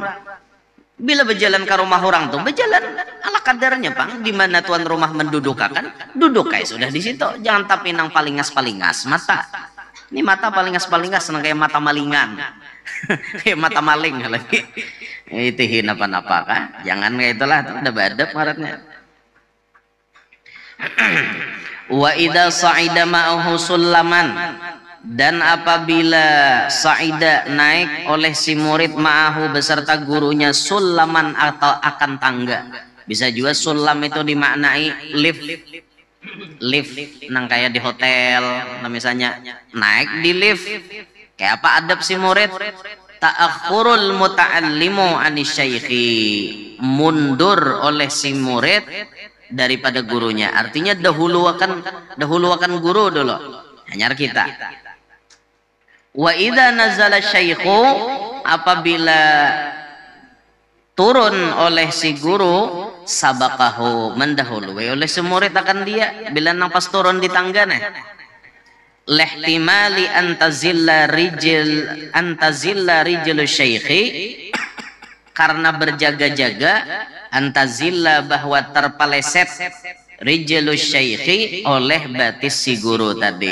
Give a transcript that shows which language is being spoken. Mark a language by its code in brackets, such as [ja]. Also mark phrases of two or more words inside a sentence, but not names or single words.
[bjn] Bila berjalan ke rumah orang tuh berjalan ala kadarnya bang, di mana tuan rumah mendudukakan, duduk kayak sudah di situ. Jangan tapi nang palingas mata. Ini mata palingas nang kayak mata malingan, kayak mata maling lagi. Itu apa-apa kah? Jangan kayak itulah, ada badab maratnya. [ar] وإذا صعد معه سلما, [bjn] dan apabila sa'ida naik oleh si murid ma'ahu beserta gurunya sulaman atau akan tangga. Bisa juga sulam itu dimaknai lift nang kayak di hotel, nah misalnya naik di lift. Kayak apa adab si murid? [ar] تأخر المتعلم عن الشيخ, [bjn] mundur oleh si murid daripada gurunya. Artinya dahuluakan guru dulu. Hanya kita. [ar] وإذا نزل الشيخ, [bjn] apabila turun oleh si guru, sabaqahu, mendahului oleh si murid akan dia bila nang pas turun di tangga nih. [ar] لاحتمال أن تزل رجل الشيخ, [bjn] karena berjaga-jaga, antazilla bahwa terpeleset [ar] رجل الشيخ [bjn] oleh batis si guru tadi.